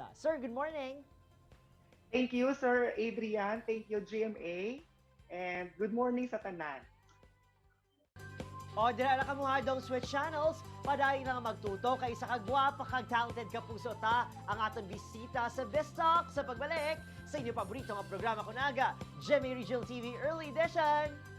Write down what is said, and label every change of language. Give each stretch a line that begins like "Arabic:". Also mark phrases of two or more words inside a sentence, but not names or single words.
English: Sir, good morning. Thank you, Sir Adrian. Thank you, GMA. And good morning
Hiligaynon: sa tanan. O, dira na ka mga dong
English: switch channels.
Hiligaynon: Padayon na nga magtuto kay sa kagwapa kag talented kapuso ta ang aton bisita sa Bistalk sa pagbalik sa inyong paborito nga programa kunaga, GMA Regional TV Early Edition.